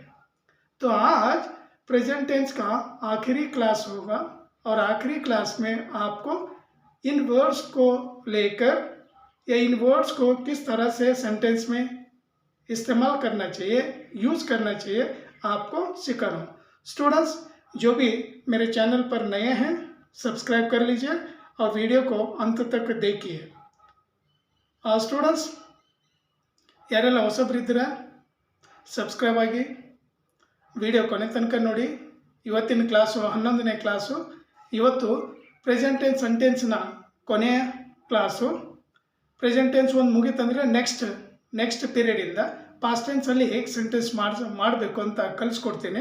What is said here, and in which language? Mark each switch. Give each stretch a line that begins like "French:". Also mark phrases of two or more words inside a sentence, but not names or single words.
Hindi: तो आज
English: present tense
Hindi: का आखिरी क्लास होगा और आखिरी क्लास में आपको इन वर्ड्स को लेकर या इन वर्ड्स को किस तरह से सेंटेंस में इस्तेमाल करना चाहिए, यूज़ करना चाहिए, आपको सिखा रहा हूँ। स्टूडेंट्स, जो भी मेरे चैनल पर नए हैं सब्सक्राइब कर लीजिए और वीडियो को अंत तक देखिए।
Kannada: ಸ್ಟೂಡೆಂಟ್ಸ್, ಯಾರೆಲ್ಲ ಹೊಸಬ್ರಿದ್ದೀರಾ ಸಬ್ಸ್ಕ್ರೈಬ್ ಆಗಿ ವಿಡಿಯೋ ಕೊನೆ ತನಕ ನೋಡಿ। ಇವತ್ತಿನ ಕ್ಲಾಸು 11ನೇ ಕ್ಲಾಸು। ಇವತ್ತು
English: present tense sentence
Kannada: ಕೊನೆಯ ಕ್ಲಾಸು।
English: present tense
Kannada: ಒಂದು ಮುಗಿತಂದರೆ
English: next period past tense
Kannada: ಹೇಗೆ ಸೆಂಟೆನ್ಸ್ ಮಾಡಬೇಕು ಅಂತ ಕಲಿಸ್ಕೊಡ್ತೀನಿ।